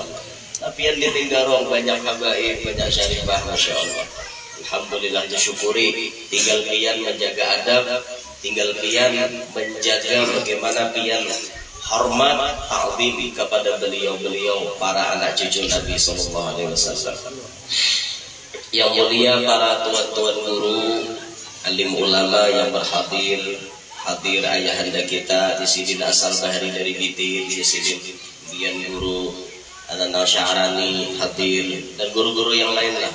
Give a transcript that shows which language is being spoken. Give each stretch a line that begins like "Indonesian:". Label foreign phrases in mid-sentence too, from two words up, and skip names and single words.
Indonesian: Tapi yang di Tinggarong banyak habaib, banyak syarifah,
Arabic: Masya Allah.
Banjar: Alhamdulillah disyukuri. Tinggal pian menjaga adab, tinggal pian menjaga bagaimana pian hormat ta'zim kepada beliau-beliau para anak cucu Nabi
Arabic: sallallahu alaihi wasallam.
Indonesian: Yang mulia para tuan-tuan guru, alim ulama yang berhadir, hadir ayahanda kita di sini asal bahari dari Biti, di sini Dian guru Ananda Syahrani hadir dan guru-guru yang lain lah.